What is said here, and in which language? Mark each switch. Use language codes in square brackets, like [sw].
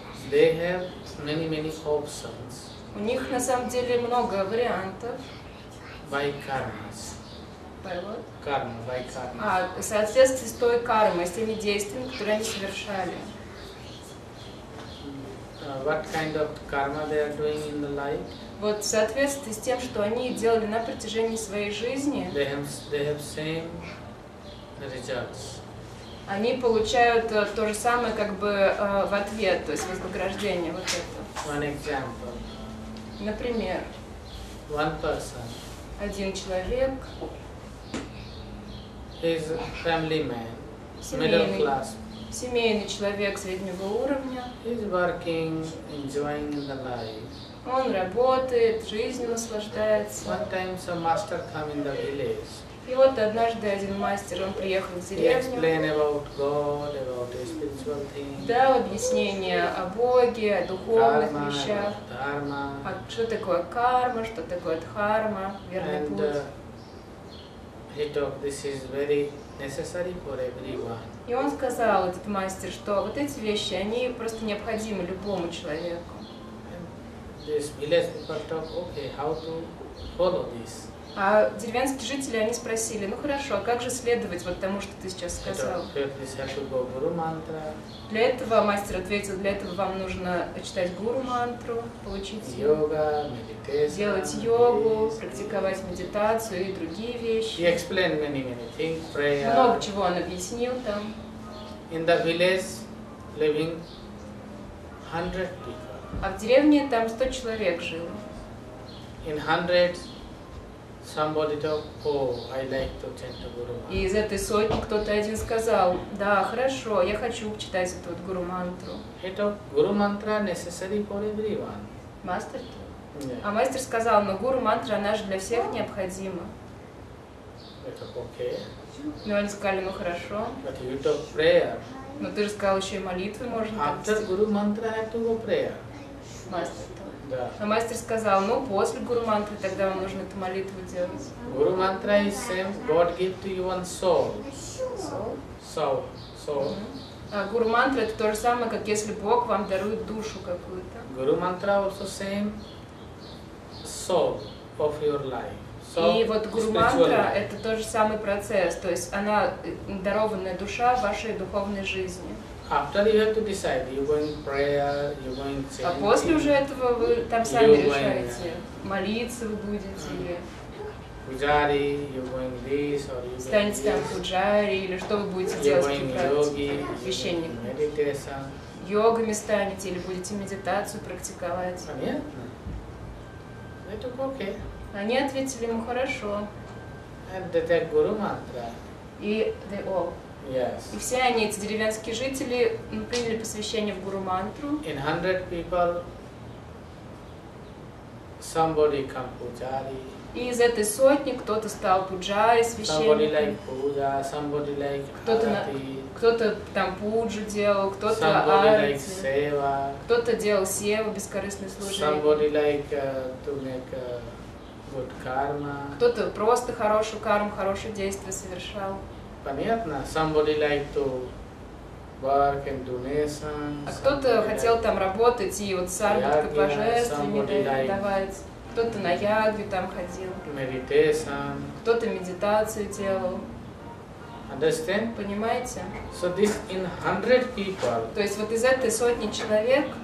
[en] They have many options [ru] У них на самом деле много вариантов. [en] by karmas. Karma, by karma. [ru] В соответствии с той кармой, с теми действиями, которые они совершали. [en] What kind of karma they are doing in the life? [ru] Вот в соответствии с тем, что они делали на протяжении своей жизни, [en] They have same results. [ru] они получают то же самое как бы в ответ, то есть вознаграждение вот это. [en] One example. [ru] Например, [en] One person [ru] один человек, [en] is a family man, middle class. [ru] семейный человек среднего уровня, [en] He is working, enjoying in the life. [ru] он работает, жизнью наслаждается. [en] One time some master come in the village. [ru] И вот однажды один мастер, он приехал в [en] He [ru] деревню, [en] explain about God, about the spiritual things, [ru] дал объяснение о Боге, о духовных [en] karma, [ru] вещах, [en] about dharma, [ru] что такое карма, что такое дхарма, верный [en] and [ru] путь. [en] he told this is very necessary for everyone. [ru] И он сказал, этот мастер, что вот эти вещи, они просто необходимы любому человеку. [en] This village people talk, okay, how to follow this? [ru] А деревенские жители, они спросили, ну хорошо, а как же следовать вот тому, что ты сейчас [en] He [ru] сказал? [en] told, first this have to go Guru mantra, [ru] Для этого мастер ответил, для этого вам нужно читать гуру-мантру, получить [en] yoga, meditation, [ru] делать йогу, [en] this, [ru] практиковать медитацию и другие [en] He [ru] вещи. [en] explained many things, prayer. [ru] Много чего он объяснил там. [en] In the village, living 100 people. [ru] А в деревне там 100 человек жило. [en] In hundreds, somebody talk, oh, I like to chant the Guru Mantra. [ru] И из этой сотни кто-то один сказал, да, хорошо, я хочу читать эту вот гуру-мантру. Это [en] Guru Mantra necessary for everyone. [ru] Мастер? [en] Yeah. [ru] А мастер сказал, но гуру-мантра, она же для всех необходима. Это okay. Ну, они сказали, ну хорошо. [en] But you talk prayer. [ru] Но ты же сказал, еще и молитвы можно [en] After [ru] так. [en] Guru Mantra, have to go prayer. [ru] Мастер. Да. А мастер сказал, ну после гуру-мантры тогда вам нужно эту молитву делать. [en] Guru Mantra is same, God give to you one soul. Soul. Soul. [ru] А гуру-мантра это то же самое, как если Бог вам дарует душу какую-то. [en] Guru Mantra also same soul of your life. [ru] И вот гуру-мантра это тот же самый процесс, то есть она дарованная душа вашей духовной жизни. [en] After you have to decide, you going prayer, you going chanting. [ru] А после уже этого вы там сами решаете, молиться вы будете или [en] Pujari, you going this or you [ru] станете там пуджари, или что вы будете делать в практике, священник. [en] Meditation. [ru] Йогами станете или будете медитацию практиковать. Понятно? Это okay. Они ответили ему хорошо. [en] And they take Guru Mantra. [ru] И [en] they all. Yes. [ru] И все они, эти деревенские жители, приняли посвящение в гуру-мантру. [en] In 100 people, somebody come Pujari. [ru] И из этой сотни кто-то стал пуджари, [en] Somebody [ru] священником, [en] like Puja, somebody like Arati, [ru] кто-то там пуджу делал, кто-то [en] somebody like [ru] арати, [en] Seva, [ru] кто-то делал сева, бескорыстное служение, [en] somebody like to make good karma. [ru] кто-то просто хорошую карму, хорошее действие совершал. Понятно? [en] Somebody like to work and donation. [ru] А кто-то хотел там работать и вот сарбаткой Ягья, божествами [en] somebody like [ru] давать, кто-то на ягве там ходил, [en] meditation. [ru] кто-то медитацию делал. [en] Understand? [ru] Понимаете? [en] So this in 100 people, [ru] То есть вот из этой сотни человек,